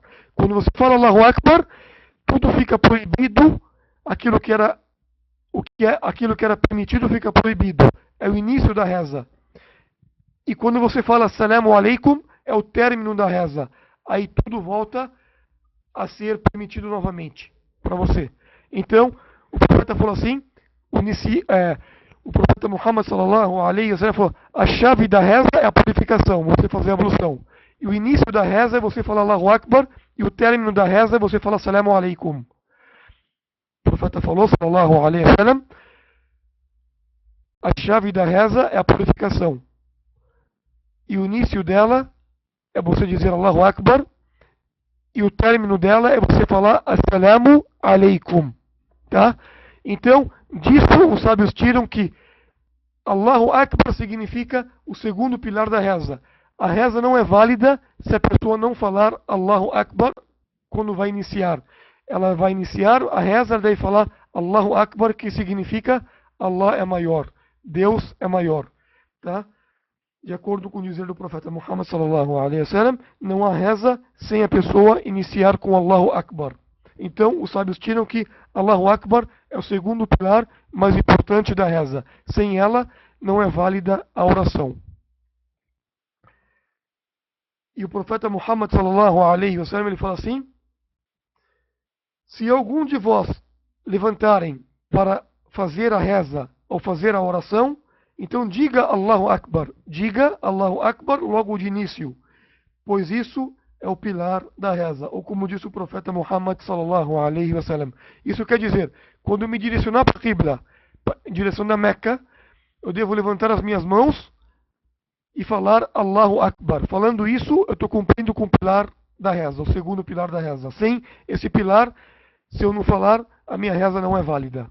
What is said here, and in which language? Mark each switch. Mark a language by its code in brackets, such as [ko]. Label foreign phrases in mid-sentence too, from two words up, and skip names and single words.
[pt] Quando você fala [ar] الله أكبر, [pt] tudo fica proibido, aquilo que era aquilo que era permitido fica proibido. É o início da reza. E quando você fala [ar] السلام عليكم, [pt] é o término da reza. Aí tudo volta a ser permitido novamente para você. Então, o profeta falou assim, o profeta Muhammad [ar] صلى الله عليه وسلم [pt] falou, a chave da reza é a purificação, você fazer a ablução. E o início da reza é você falar [ar] الله أكبر, [pt] e o término da reza é você falar [ar] السلام عليكم. [pt] O profeta falou, [ar] صلى الله عليه وسلم, [pt] a chave da reza é a purificação. E o início dela é você dizer [ar] الله أكبر, [pt] e o término dela é você falar [ar] السلام عليكم. [pt] Tá? Então, disso os sábios tiram que [ar] الله أكبر [pt] significa o segundo pilar da reza. A reza não é válida se a pessoa não falar [ar] الله أكبر [pt] quando vai iniciar. Ela vai iniciar a reza, ela deve falar [ar] الله أكبر, [pt] que significa Allah é maior, Deus é maior. Tá? De acordo com o dizer do profeta Muhammad [ar] صلى الله عليه وسلم, [pt] não há reza sem a pessoa iniciar com [ar] الله أكبر. [pt] Então, os sábios tiram que [ar] الله أكبر [pt] é o segundo pilar mais importante da reza. Sem ela, não é válida a oração. E o profeta Muhammad [ar] صلى الله عليه وسلم, [pt] ele fala assim: se algum de vós levantarem para fazer a reza ou fazer a oração, então diga [ar] الله أكبر [pt] logo de início, pois isso é o pilar da reza, ou como disse o profeta Muhammad [ar] صلى الله عليه وسلم. [pt] Isso quer dizer, quando eu me direcionar para a Qibla, em direção da Meca, eu devo levantar as minhas mãos e falar [ar] الله أكبر. [pt] Falando isso, eu estou cumprindo com o pilar da reza, o segundo pilar da reza. Sem esse pilar, se eu não falar, a minha reza não é válida.